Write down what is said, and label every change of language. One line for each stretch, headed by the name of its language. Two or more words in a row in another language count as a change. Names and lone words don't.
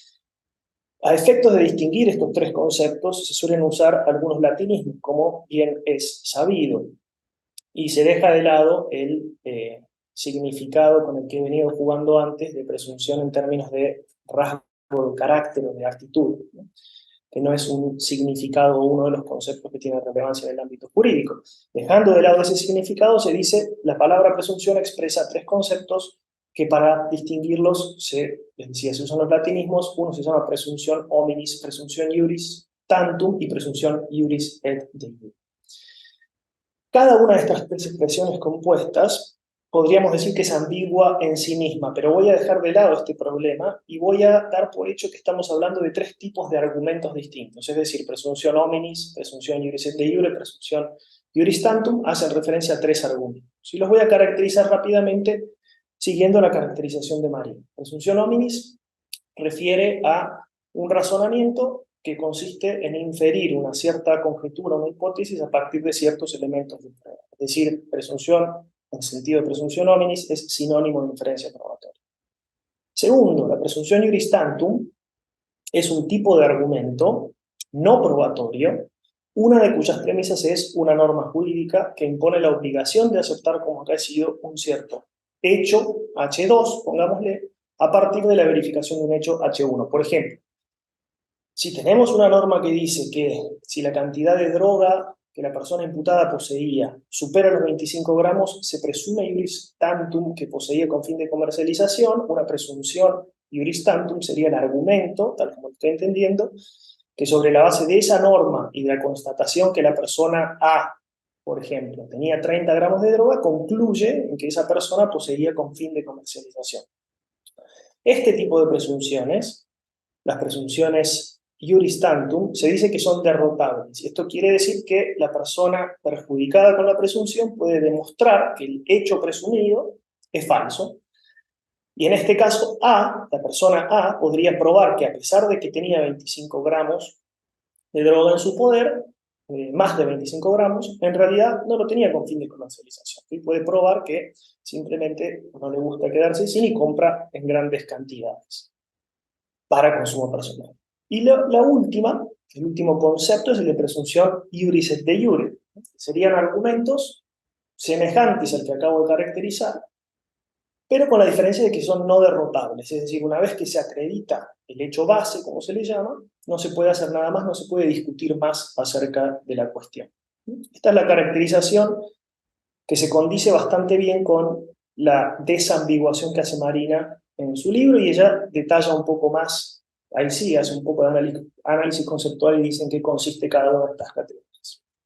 Spanish: A efectos de distinguir estos tres conceptos se suelen usar algunos latinismos, como bien es sabido, y se deja de lado el significado con el que he venido jugando antes de presunción en términos de rasgo de carácter o de actitud, ¿no? Que no es un significado o uno de los conceptos que tiene relevancia en el ámbito jurídico. Dejando de lado ese significado, se dice la palabra presunción expresa tres conceptos que para distinguirlos, les decía, se usan los latinismos. Uno se llama presunción hominis, presunción
Latin: iuris tantum
Spanish: y presunción
Latin: iuris et de iure.
Spanish: Cada una de estas tres expresiones compuestas podríamos decir que es ambigua en sí misma, pero voy a dejar de lado este problema y voy a dar por hecho que estamos hablando de tres tipos de argumentos distintos, es decir, presunción hominis, presunción
Latin: iuris et de iure,
Spanish: presunción
Latin: iuris tantum,
Spanish: hacen referencia a tres argumentos. Y los voy a caracterizar rápidamente siguiendo la caracterización de María. Presunción hominis refiere a un razonamiento que consiste en inferir una cierta conjetura, una hipótesis a partir de ciertos elementos de prueba. Es decir, presunción, en sentido de presunción hominis, es sinónimo de inferencia probatoria. Segundo, la presunción
Latin: iuris tantum
Spanish: es un tipo de argumento no probatorio, una de cuyas premisas es una norma jurídica que impone la obligación de aceptar como acaecido un cierto hecho H2, pongámosle, a partir de la verificación de un hecho H1. Por ejemplo, si tenemos una norma que dice que si la cantidad de droga que la persona imputada poseía supera los 25 gramos, se presume
Latin: iuris tantum
Spanish: que poseía con fin de comercialización. Una presunción
Latin: iuris tantum
Spanish: sería el argumento, tal como lo estoy entendiendo, que sobre la base de esa norma y de la constatación que la persona A, por ejemplo, tenía 30 gramos de droga, concluye en que esa persona poseía con fin de comercialización. Este tipo de presunciones, las presunciones
Latin: iuris tantum,
Spanish: se dice que son derrotables. Esto quiere decir que la persona perjudicada con la presunción puede demostrar que el hecho presumido es falso. Y en este caso, A, la persona A, podría probar que a pesar de que tenía 25 gramos de droga en su poder, más de 25 gramos, en realidad no lo tenía con fin de comercialización. Y puede probar que simplemente no le gusta quedarse sin y compra en grandes cantidades para consumo personal. Y la última, el último concepto es el de presunción
Latin: iuris et de iure.
Spanish: Serían argumentos semejantes al que acabo de caracterizar, pero con la diferencia de que son no derrotables. Es decir, una vez que se acredita el hecho base, como se le llama, no se puede hacer nada más, no se puede discutir más acerca de la cuestión. Esta es la caracterización que se condice bastante bien con la desambiguación que hace Marina en su libro, y ella detalla un poco más, ahí sí, hace un poco de análisis conceptual y dice en qué consiste cada una de estas categorías.